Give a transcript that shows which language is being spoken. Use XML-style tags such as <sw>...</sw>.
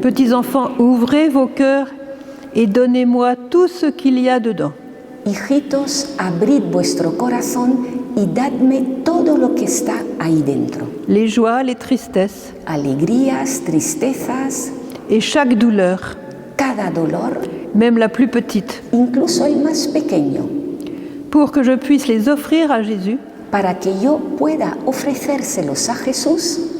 <fr>petits enfants, ouvrez vos cœurs et donnez-moi tout ce qu'il y a dedans.</fr> <es>hijitos, abrid vuestro corazón y dadme todo lo que está ahí dentro.</es> <fr>Les joies, les tristesses</fr> <es>Alegrías, tristezas,</es> <fr>et chaque douleur,</fr> <es>cada dolor,</es> <fr>même la plus petite,</fr> <es>incluso el más pequeño,</es> <fr>pour que je puisse les offrir à Jésus,</fr> <es>para que yo pueda ofrecérselos a Jesús</es>